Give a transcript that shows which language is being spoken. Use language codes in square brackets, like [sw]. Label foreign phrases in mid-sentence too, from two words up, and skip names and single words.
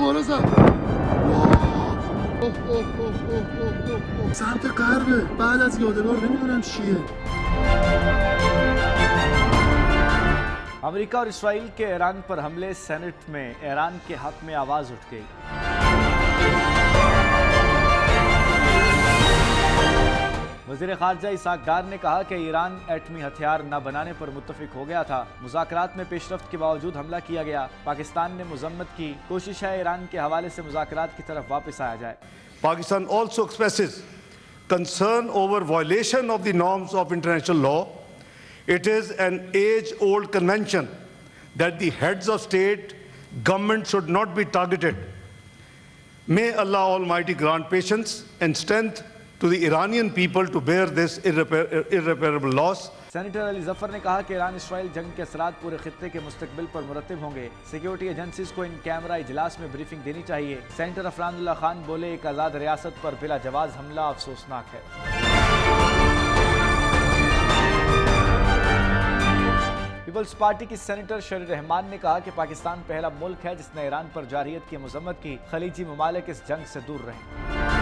[tr] sonrası. [fa] سمت غربه بعد از یادگار نمیدونم چیه. [ur] امریکہ اور اسرائیل کے ایران پر حملے، سینٹ میں ایران کے حق میں آواز اٹھ گئی۔ وزیر خارجہ اسحاق ڈار نے کہا کہ ایران ایٹمی ہتھیار نہ بنانے پر متفق ہو گیا تھا، مذاکرات میں پیش رفت کے باوجود حملہ کیا گیا۔ پاکستان نے مذمت کی، کوشش ہے ایران کے حوالے سے مذاکرات کی طرف واپس آیا جائے۔ [en] Pakistan also expresses concern over violation of the norms of international law. It is an age-old convention that the heads of state, government should not be targeted. May Allah Almighty grant patience and strength to the Iranian people to bear this irreparable loss. [ur] سینیٹر علی ظفر نے کہا کہ ایران اسرائیل جنگ کے اثرات پورے خطے کے مستقبل پر مرتب ہوں گے۔ [en] security agencies [ur] کو [en] in camera [ur] اجلاس میں بریفنگ دینی چاہیے۔ سینیٹر عفران اللہ خان بولے، ایک آزاد ریاست پر بلا جواز حملہ افسوسناک ہے۔ پیپلز پارٹی کی سینیٹر شیری رحمان نے کہا کہ پاکستان پہلا ملک ہے جس نے ایران پر جارحیت کی مذمت کی، خلیجی ممالک اس جنگ سے دور رہیں۔